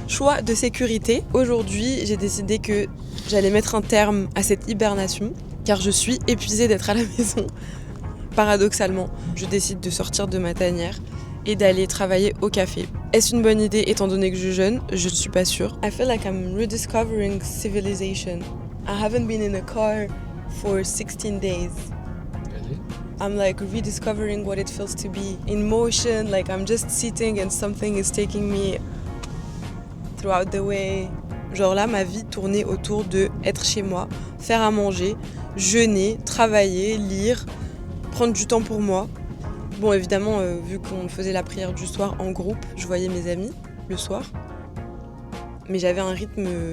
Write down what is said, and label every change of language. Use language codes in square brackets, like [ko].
[fr] Choix de sécurité. Aujourd'hui, j'ai décidé que j'allais mettre un terme à cette hibernation, car je suis épuisée d'être à la maison. Paradoxalement, je décide de sortir de ma tanière et d'aller travailler au café. Est-ce une bonne idée étant donné que je jeûne? Je ne suis pas sûre. [en] I feel like I'm rediscovering civilization. I haven't been in a car for 16 days. Really? I'm like rediscovering what it feels to be in motion, like I'm just sitting and something is taking me throughout the way. [fr] Genre là, ma vie tournait autour de être chez moi, faire à manger, jeûner, travailler, lire, prendre du temps pour moi. Bon, évidemment, vu qu'on faisait la prière du soir en groupe, je voyais mes amis le soir. Mais j'avais un rythme...